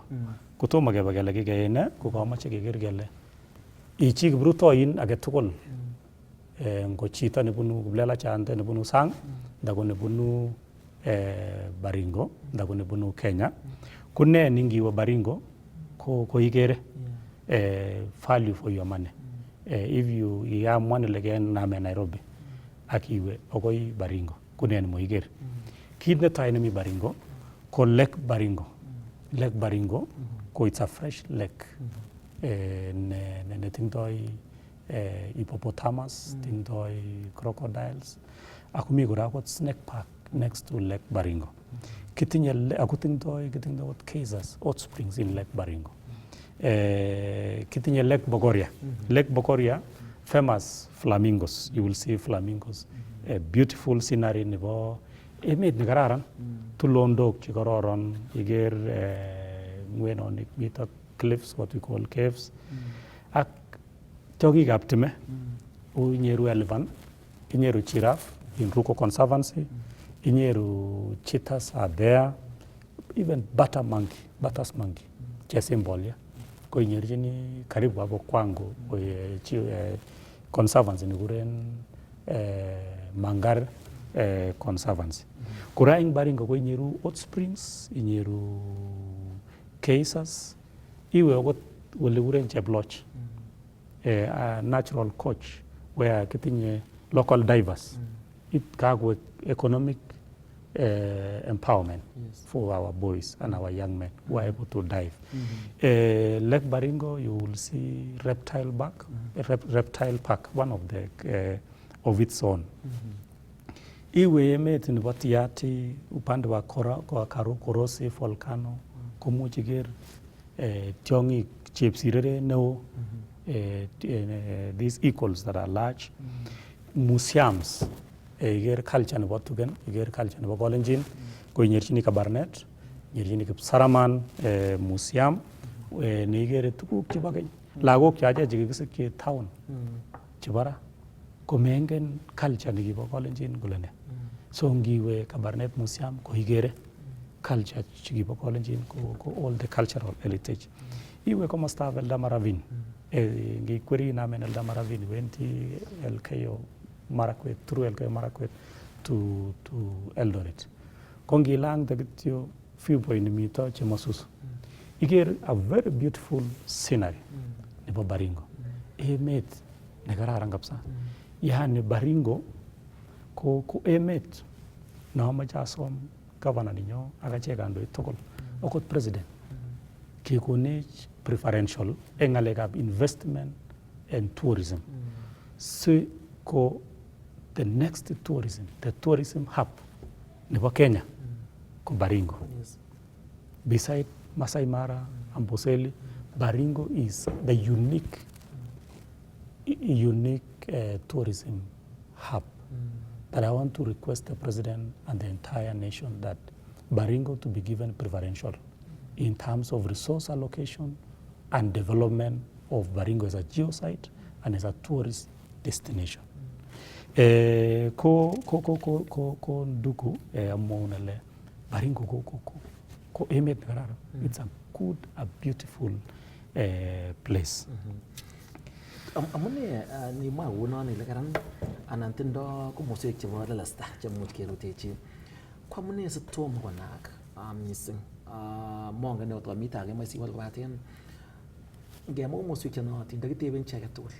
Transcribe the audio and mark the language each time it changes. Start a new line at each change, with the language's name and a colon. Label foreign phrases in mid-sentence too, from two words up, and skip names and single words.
Kalenjin: Kotomo kebe kele kikeyai ne, ko kamoche keker kele ichi kiprutoin age tugul ngo chito nebunu kiplelachande nebunu sang, ndako nebunu Baringo, ndako nebunu Kenya, ko ne ningiwe Baringo ko ikere
English: value for your money. If you
Kalenjin: iamwan ile kename Nairobi ak iwe akoi Baringo, ko ne mo ikere. Kit netai nemi Baringo ko Lake Baringo. Lake Baringo ko
English: it's a fresh lake
Kalenjin: ne tindoi hippopotamus, tindoi crocodiles, ako mi kora akot
English: snake park next to
Kalenjin: Lake Baringo. Kitinye ako tindoi Kass hot springs in Lake Baringo. Kitinye Lake Bogoria. Lake Bogoria
English: famous flamingos. You will see flamingos. A beautiful scenery
Kalenjin: nebo emet ne kararan. Tulondok che kororon, iker ngwenonik,
English: mito cliffs, what we call caves.
Kalenjin: Ak tiongikab time, inyeru elephant, inyeru giraffe in Ruko Conservancy, inyeru
English: cheetahs are there, even butters monkey,
Kalenjin: chesembolia. Ko inyerjini
Swahili: karibu hapo kwangu
Kalenjin: conservancy nikuren Mangar Conservancy. Kura ing Baringo ko inyeru hot springs, inyeru Kass, iwe okot wale kuren Cheploch,
English: a natural coach where kitinye local divers. It kago economic empowerment for our boys and our young men who are able to dive. Lake Baringo, you will see reptile park, one of the of its own.
Kalenjin: Iwe emet nebo Tiati
Swahili: upande wa
Kalenjin: Korosi volcano komuch iker tiong'ik chepsirere neo,
English: these eagles that are large, museums,
Kalenjin: iker culture nebo Tugen, iker culture nebo Kolenjin, ko inyerchini Kabarnet, inyerchini Kipsaraman museum, ne ikere tuguk chebo keny. Lagok chache chekikisikyi town chebo ra komengen culture nekibo Kolenjin kole ne. So ngiwe Kabarnet museum ko ikere culture chekibo Kolenjin ko
English: all the cultural heritage.
Kalenjin: Iwe komostab Eldama Ravine, ngikweri inamen Eldama Ravine, iwendi Elgeyo Marakwet, through Elgeyo Marakwet to Eldoret. Ko ngilang kityo viewpoint nimito Chemosusu, iker
English: a very beautiful scenery
Kalenjin: nebo Baringo. Emet ne kararan kabisa. Yani Baringo ko emet na amache asom governor ninyo ak achek kandoik tugul, akot president, kekonech preferential eng ngalekab
English: investment and tourism. So ko the next tourism, the tourism hub nebo Kenya ko Baringo. Beside Masai Mara, Amboseli, Baringo is the unique tourism hub that I want to request the president and the entire nation that Baringo to be given preferential in terms of resource allocation and development of Baringo as a geosite and as a tourist destination.
Kalenjin: Ko ndugu amonele Baringo ko emet kararan.
English: It's a good, a beautiful place.
Kalenjin: Amune ni maunon ile karan anan tindo komoswek chebo lelesta chemuch kerutechi. Ko amune sitom konak missing mongen ot komita age masi wal kobaten ngemwa komoswek chenootin ndakiteben chi age tugul